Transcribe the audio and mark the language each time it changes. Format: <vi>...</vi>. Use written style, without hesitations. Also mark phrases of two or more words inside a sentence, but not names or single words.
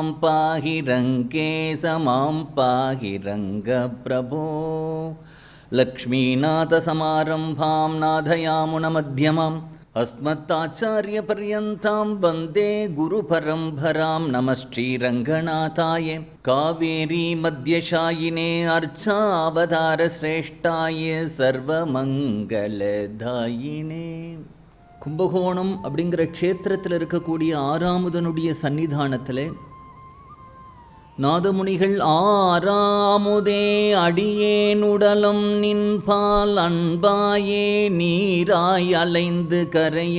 <sa>पाहि रंके समां पाहि रंगप्रभो लक्ष्मीनाथ समारंभां नाथयामुनमध्यमाम् अस्मत्ताचार्यपर्यन्तां वन्दे गुरुपरम्परां नमः श्रीरङ्गनाथाय कावेरी मध्यशायिने अर्चावतारश्रेष्ठाय सर्वमङ्गलदायिने.</sa> <ta>கும்பகோணம் அப்படிங்கிற க்ஷேத்திரத்தில் இருக்கக்கூடிய ஆறாமுதனுடைய சன்னிதானத்தில் நாதமுனிகள் ஆறாமுதே அடியேனுடலம் நின்பால் அன்பாயே நீராய் அலைந்து கரைய</ta>